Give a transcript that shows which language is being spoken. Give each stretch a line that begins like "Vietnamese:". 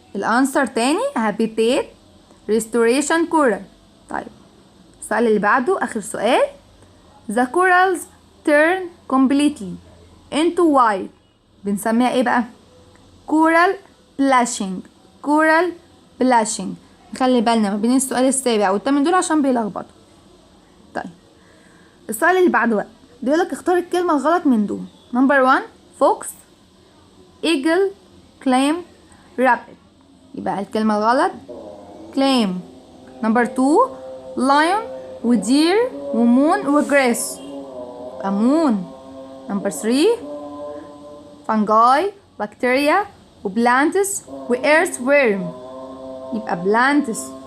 Arabic: الأنسر تاني
English: habitat restoration coral.
Arabic: طيب السؤال اللي بعده آخر سؤال
English: the corals turn completely into white
Arabic: بنسميها ايه بقى؟
English: coral blushing.
Arabic: نخلي بالنا ما بين السؤال السابع والثامن دول عشان بيلخبطوا. طيب السؤال اللي بعده بقى بيقولك اختار الكلمة الغلط من دول.
English: number 1 fox eagle claim rabbit.
Arabic: يبقى الكلمة الغلط claim.
English: number 2 lion وdeer وmoon وgrass
Arabic: يبقى
English: moon. number 3 fungi bacteria وplants واearthworm
Arabic: يبقى
English: plants.